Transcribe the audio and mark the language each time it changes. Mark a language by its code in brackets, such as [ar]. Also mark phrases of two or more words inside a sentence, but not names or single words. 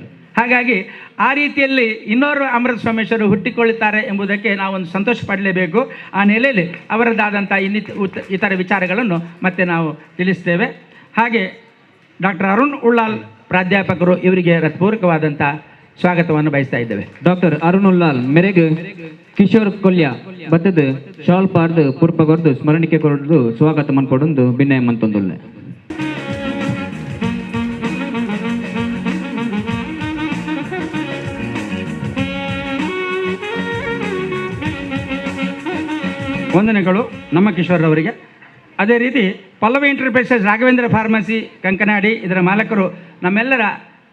[kn] ಹಾಗಾಗಿ ಆ ರೀತಿಯಲ್ಲಿ ಇನ್ನೋರು ಅಮೃತ ಸೋಮೇಶ್ವರು ಹುಟ್ಟಿಕೊಳ್ಳುತ್ತಾರೆ ಎಂಬುದಕ್ಕೆ ನಾವೊಂದು ಸಂತೋಷ ಪಡಲೇಬೇಕು. ಆ ನೆಲೆಯಲ್ಲಿ ಅವರದ್ದಾದಂಥ ಇತರ ವಿಚಾರಗಳನ್ನು ಮತ್ತೆ ನಾವು ತಿಳಿಸ್ತೇವೆ. ಹಾಗೆ ಡಾಕ್ಟರ್ ಅರುಣ್ ಉಳ್ಳಾಲ್ ಪ್ರಾಧ್ಯಾಪಕರು, ಇವರಿಗೆ ಹೃತ್ಪೂರ್ವಕವಾದಂಥ ಸ್ವಾಗತವನ್ನು ಬಯಸ್ತಾ ಇದ್ದೇವೆ. [tcy] ಡಾಕ್ಟರ್ ಅರುಣ್ ಉಳ್ಳಾಲ್ ಮೇರೆಗೆ ಕಿಶೋರ್ ಕೊಲ್ಯ ಬತ್ತದ ಶಾಲ್ ಪಾರ್ದು ಪುರ್ಪ ಕೊರ್ದು ಸ್ಮರಣಿಕೆ ಕೊರದು ಸ್ವಾಗತ ಮಾಡ್ಕೊಡೊಂದು ಭಿನ್ನಯ ಮಂತೊಂದುಲ್ಲೆ. [kn] ವಂದನೆಗಳು ನಮ್ಮ ಕಿಶೋರ್ ಅವರಿಗೆ. ಅದೇ ರೀತಿ ಪಲ್ಲವಿ ಎಂಟರ್ಪ್ರೈಸಸ್ ರಾಘವೇಂದ್ರ ಫಾರ್ಮಸಿ ಕಂಕನಾಡಿ, ಇದರ ಮಾಲಕರು ನಮ್ಮೆಲ್ಲರ